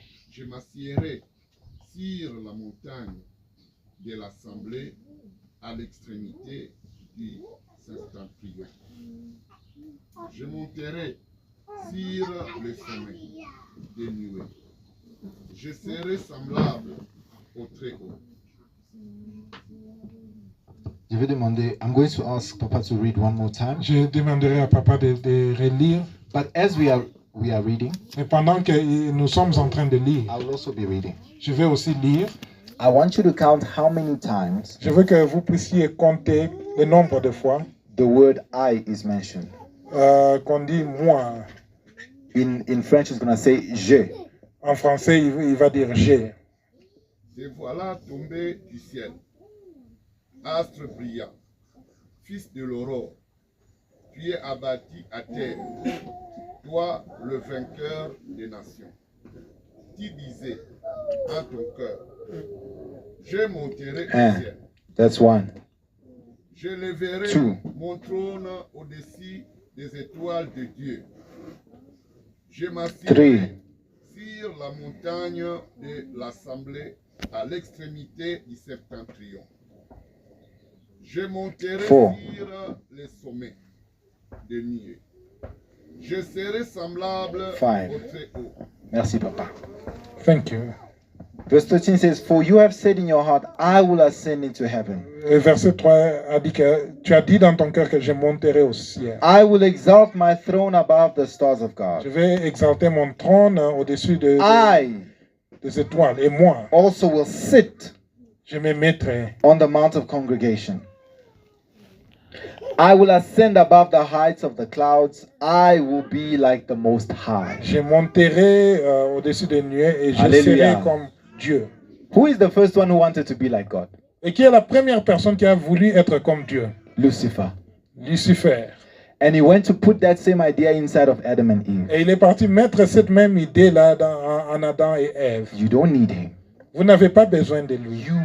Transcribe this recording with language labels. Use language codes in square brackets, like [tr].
[fr] Je m'assierai sur la montagne de l'assemblée à l'extrémité du septentrion. Je monterai sur le sommet des nuées. Je serai semblable au Très-Haut. Je vais demander, [en] I'm going to ask Papa to read one more time. [fr] Je demanderai à papa de relire. [en] But as we are reading, [fr] Et pendant que nous sommes en train de lire, [en] I will also be reading. [fr] je vais aussi lire. [en] I want you to count how many times [fr] Je veux que vous puissiez compter le nombre de fois [en] the word I is mentioned. [fr] qu'on dit moi. [en] In French, it's going to say je. [fr] En français, il va dire j'ai. Te voilà tombé du ciel, astre brillant, fils de l'aurore. Tu es abattu à terre, toi le vainqueur des nations. Tu disais en ton cœur, je monterai au ciel, [en] That's one. [fr] je lèverai [en] Two. [fr] mon trône au-dessus des étoiles de Dieu. Je [en] 3. [fr] m'assieds sur la montagne de l'assemblée à l'extrémité du septentrion. Je monterai [en] 4. [fr] sur les sommets des nuées. Je serai semblable [en] 5. [fr] au Très-Haut. Merci, Papa. [en] Thank you. Verse 13 says, For you have said in your heart, I will ascend into heaven. [fr] Et verset 3 a dit que tu as dit dans ton cœur que je monterai au ciel. [en] I will exalt my throne above the stars of [fr] Je [en] God. [fr] vais exalter mon trône au-dessus [en] I [fr] des étoiles. Et moi, [en] also will sit [fr] je me mettrai. [en] on the mount of congregation. I will ascend above the heights of the clouds. I will be like the Most High. [fr] Je monterai au-dessus des nuées et je Alléluia. serai comme Dieu. [en] Who is the first one who wanted to be like God? [fr] Et qui est la première personne qui a voulu être comme Dieu? [en] Lucifer. [fr] Lucifer. [en] And he went to put that same idea inside of Adam and Eve. [fr] Et il est parti mettre cette même idée-là en Adam et Ève. [en] You don't need him. [fr] Vous n'avez pas besoin de lui.